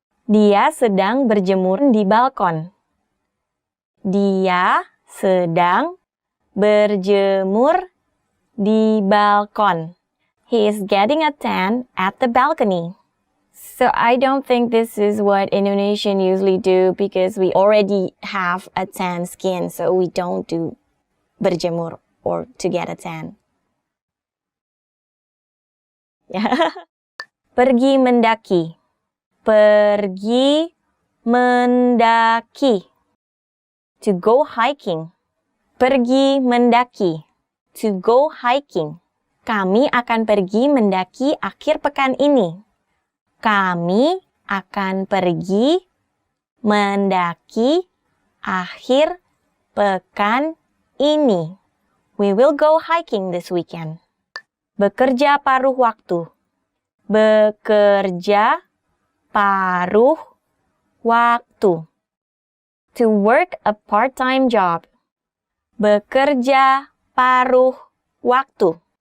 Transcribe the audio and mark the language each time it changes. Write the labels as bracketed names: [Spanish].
[Indonesian] Dia sedang berjemur di balkon. Dia sedang berjemur di balkon. [English] He is getting a tan at the balcony. So I don't think this is what Indonesian usually do because we already have a tan skin, so we don't do berjemur or to get a tan. [Indonesian] Pergi mendaki. Pergi mendaki. [English] To go hiking. [Indonesian] Pergi mendaki. [English] To go hiking. [Indonesian] Kami akan pergi mendaki akhir pekan ini. Kami akan pergi mendaki akhir pekan ini. [English] We will go hiking this weekend. [Indonesian] Bekerja paruh waktu. Bekerja paruh waktu. [English] To work a part-time job. [Indonesian] Bekerja paruh waktu.